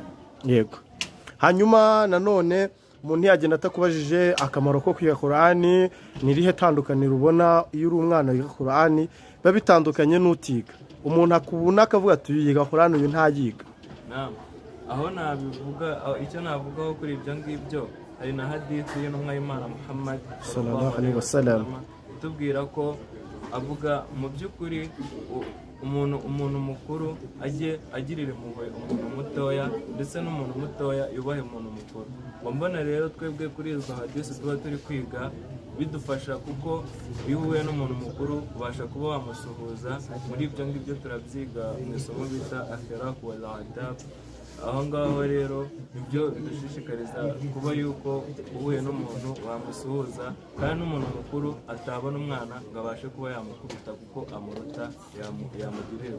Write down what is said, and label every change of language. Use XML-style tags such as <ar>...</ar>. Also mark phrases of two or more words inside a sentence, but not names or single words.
<rw>yego hanyuma nanone umuntu yagenda atakubajije akamaro ko kwiga Qur'ani nirihe tandukaniro ubona iyo uri umwana wiga Qur'ani babitandukanye n'utiga umuntu akubuna akavuga ati yiga Qur'ani uyu ntayiga Naam aho nabivuga icyo navugaho kuri ibyo ngibyo hari na hadith y'intumwa y'Imana Muhammad</rw> <ar>صلى الله عليه وسلم</ar> <rw>tubwira ko avuga mu by'ukuri umuntu mukuru ajye agirira impuhwe umuntu mutoya ndetse n'umuntu mutoya yubahe umuntu mukuru mbona rero twebwe kuri izo hadisi tuba turi kwiga bidufasha kuko iyo uhuye n'umuntu mukuru ubasha kuba wamusuhuza muri ibyo ngibyo turabyiga mu isomo bita</rw> <ar>أخلاق والأدب</ar> <rw>aho ngaho rero ibyo bidushishikariza kuba yuko uhuye n'umuntu wamusuhuza kandi n'umuntu mukuru atabona umwana ngo abashe kuba yamukubita kuko amuruta yamugirira</rw>